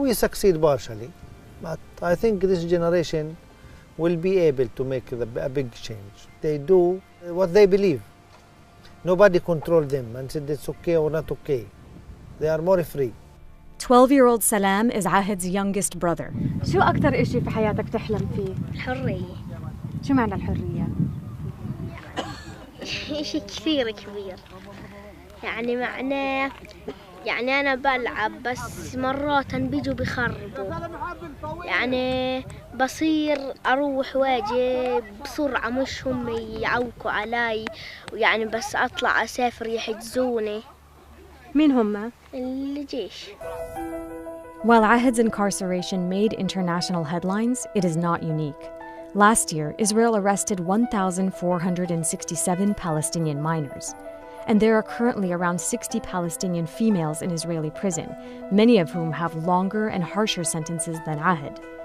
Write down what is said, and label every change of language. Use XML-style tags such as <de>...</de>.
<en>We succeed partially, but I think this generation will be able to make a big change. They do what they believe. Nobody controls them and said it's okay or not okay. They are more free. 12-year-old Salam is Ahed's youngest brother.</en> <ar>شو أكتر إشي في حياتك تحلم فيه؟ الحرية. شو معنى الحرية؟ إشي كثير كبير. يعني معناه يعني أنا بلعب بس مرات بيجوا بخربوا. يعني بصير أروح واجي بسرعة مش هم يعوقوا علي ويعني بس أطلع أسافر يحجزوني. مين هم؟ الجيش.</ar> <en>While Ahed's incarceration made international headlines, it is not unique. Last year, Israel arrested 1,467 Palestinian minors. And there are currently around 60 Palestinian females in Israeli prison, many of whom have longer and harsher sentences than Ahed.</en>